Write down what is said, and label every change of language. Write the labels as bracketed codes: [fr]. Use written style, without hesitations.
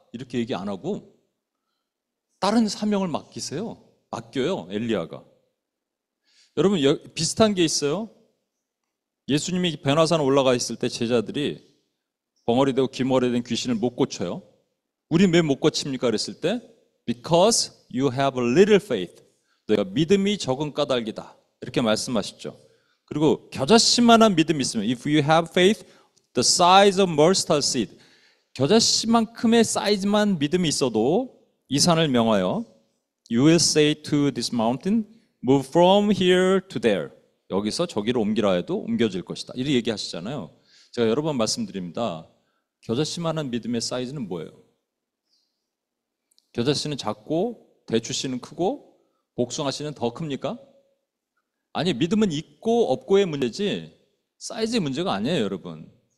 [ko] 이렇게 얘기 안 하고 다른 사명을 맡겨요. 엘리야가. 여러분 비슷한 게 있어요. 예수님이 변화산 올라가 있을 때 제자들이 벙어리 되고 귀머리 된 귀신을 못 고쳐요. 우리 왜 못 고칩니까? 그랬을 때 [en] Because you have a little faith. [ko] 너희가 믿음이 적은 까닭이다. 이렇게 말씀하셨죠. 그리고 겨자씨만한 믿음이 있으면 [en] If you have faith the size of mustard seed. [ko] 겨자씨만큼의 사이즈만 믿음이 있어도 이 산을 명하여 [en] You will say to this mountain Move from here to there. [ko] 여기서 저기로 옮기라 해도 옮겨질 것이다. 이렇게 얘기하시잖아요. 제가 여러 번 말씀드립니다. 겨자씨만한 믿음의 사이즈는 뭐예요? 겨자씨는 작고 대추씨는 크고 복숭아씨는 더 큽니까? 아니, 믿음은 있고 없고의 문제지 사이즈의 문제가 아니에요, 여러분.